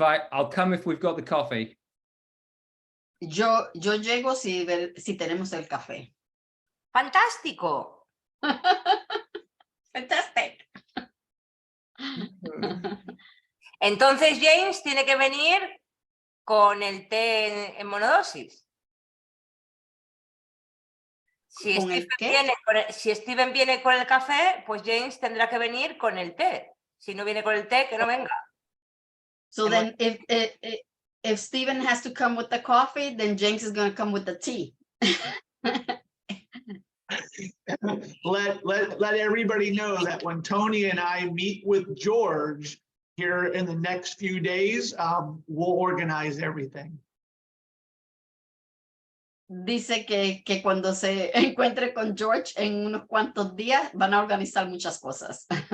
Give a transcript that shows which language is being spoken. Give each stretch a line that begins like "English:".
English: I'll come if we've got the coffee.
Spanish: Yo llego si tenemos el café. ¡Fantástico!
English: Fantastic.
Spanish: Entonces James tiene que venir con el té en monodosis. Si ¿Con el Stephen, qué? si Stephen viene con el café, pues James tendrá que venir con el té. Si no viene con el té, que no venga.
English: So then if Stephen has to come with the coffee, then James is going to come with the tea. Let everybody know that when Tony and I meet with George here in the next few days, we'll organize everything.
Spanish: Dice que cuando se encuentre con George en unos cuantos días van a organizar muchas cosas.